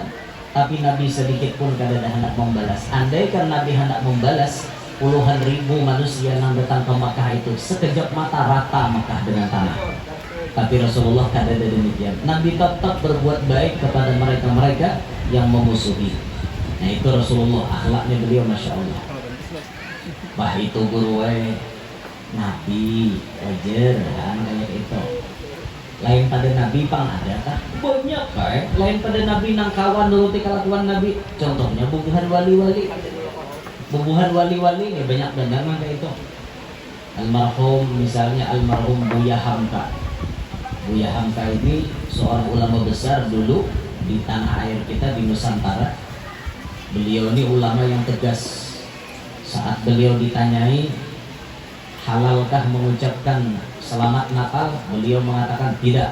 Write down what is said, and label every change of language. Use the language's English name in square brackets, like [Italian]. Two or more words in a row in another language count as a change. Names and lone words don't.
[Indonesian] Tapi Nabi sedikit pun kada hendak membalas. Andaikan Nabi hendak membalas, puluhan ribu manusia yang datang ke Mekah itu sekejap mata rata Mekah dengan tanah. Tapi Rasulullah kada ada demikian. Nabi tetap berbuat baik kepada mereka-mereka yang memusuhi. Nah, itu Rasulullah, akhlaknya beliau [Arabic] Masya Allah. [Indonesian] Wah, itu guru Nabi wajar kan kayak itu. [Banjar] Lain pada nabi pang ada kan banyak kan, lain pada nabi nang kawan nuruti kelakuan nabi, contohnya bubuhan wali-wali, bubuhan wali-wali ini banyak benar mah kayak itu. [Indonesian] Almarhum misalnya almarhum Buya Hamka. Buya Hamka ini seorang ulama besar dulu di tanah air kita di Nusantara. Beliau ini ulama yang tegas. Saat beliau ditanyai halalkah mengucapkan selamat Natal, beliau mengatakan tidak.